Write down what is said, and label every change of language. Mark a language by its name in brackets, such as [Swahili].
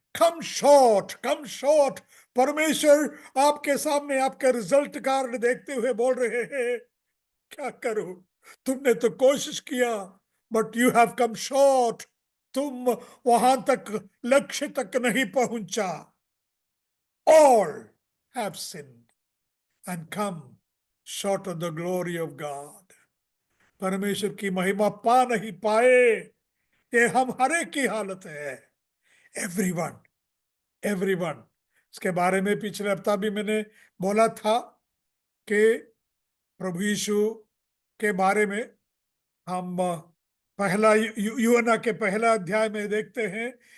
[English] Come short, come short. [Hindi] परमेश्वर आपके सामने आपका रिजल्ट कार्ड देखते हुए बोल रहे हैं, क्या करूं, तुमने तो कोशिश किया, [English] But you have come short. [Hindi] तुम वहां तक, लक्ष्य तक नहीं पहुंचा। [English] All have sinned and come short of the glory of God। [Hindi] परमेश्वर की महिमा पा नहीं पाए। ये हम हर एक की हालत है। [English] Everyone, everyone. [Hindi] इसके बारे में पिछले हफ्ता भी मैंने बोला था कि प्रभु यीशु के बारे में हम पहला यूहन्ना के पहला अध्याय में देखते हैं।